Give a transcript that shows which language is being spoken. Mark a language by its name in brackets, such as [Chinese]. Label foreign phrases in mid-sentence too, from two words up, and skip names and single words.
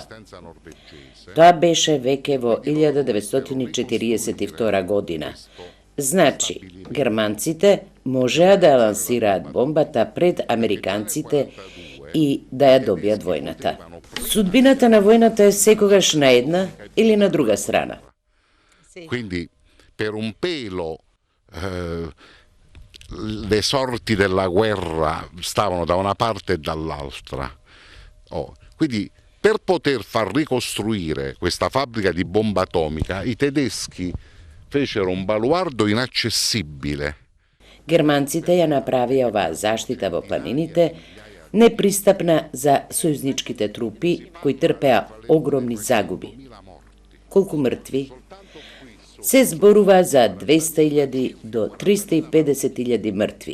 [Macedonian] Тоа беше веќе во 1942 година. Значи, германците можеа да ја лансираат бомбата пред американците и да ја добијат војната. Судбината на војната е секогаш на една или на друга страна. [Italian] Quindi per un pelo le sorti della guerra stavano da una parte e dall'altra. Quindi per poter far ricostruire questa fabbrica di bomba atomica i tedeschi fecero un baluardo inaccessibile. [Macedonian] Германците ја направија оваа заштита во планините непристапна за сојузничките трупи кои трпеа огромни загуби. Колку мртви? Се зборува за 200.000 до 350.000 мртви.